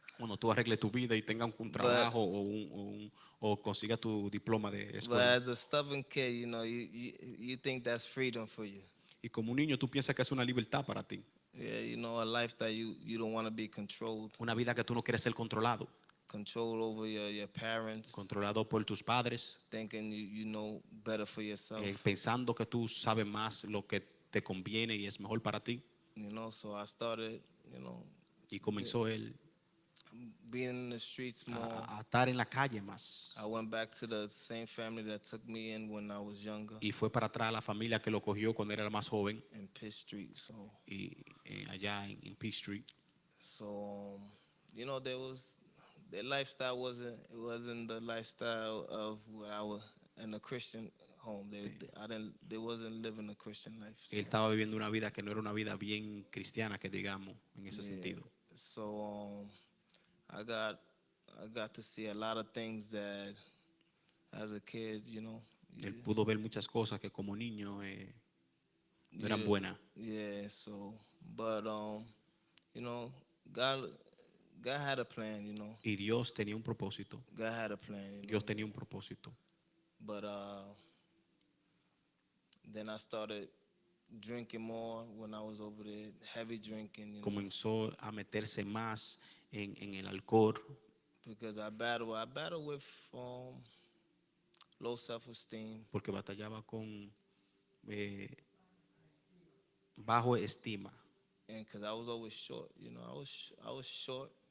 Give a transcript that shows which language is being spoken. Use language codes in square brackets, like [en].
[es] cuando tú arregles tu vida y tengas un trabajo o consigas tu diploma de [en] But [es] escuela. [en] as a stubborn kid, you know, you think that's freedom for you. [es] Y como un niño tú piensas que es una libertad para ti. [en] Yeah, you know, a life that you don't want to be controlled. [es] Una vida que tú no quieres ser controlado. [en] Control over your parents. [es] Controlado por tus padres. [en] Thinking you know better for yourself. [es] Pensando que tú sabes más lo que te conviene y es mejor para ti. [en] You know, so I started, you know. [es] Y comenzó él [en] being in the streets more. [es] A estar en la calle más. [en] I went back to the same family that took me in when I was younger. [es] Y fue para atrás a la familia que lo cogió cuando era más joven. [en] In Pitt Street, so. [es] Y allá en Pitt Street. [en] So, you know, their lifestyle wasn't the lifestyle of what I was in a Christian home. They wasn't living a Christian life. So. [es] Él estaba viviendo una vida que no era una vida bien cristiana, que digamos, en ese sentido. [en] So, I got to see a lot of things that, as a kid, you know. [es] Él pudo ver muchas cosas que como niño no eran buenas. [en] Yeah. So, but you know, God had a plan, you know. [es] Y Dios tenía un propósito. [en] God had a plan. You know? [es] Dios tenía un propósito. [en] But then I started drinking more when I was over there, heavy drinking. You [es] Comenzó a meterse más en el alcohol. [en] Because I battle with low self-esteem. [es] Porque batallaba con bajo estima. [en] And because I was always short, you know, I was short.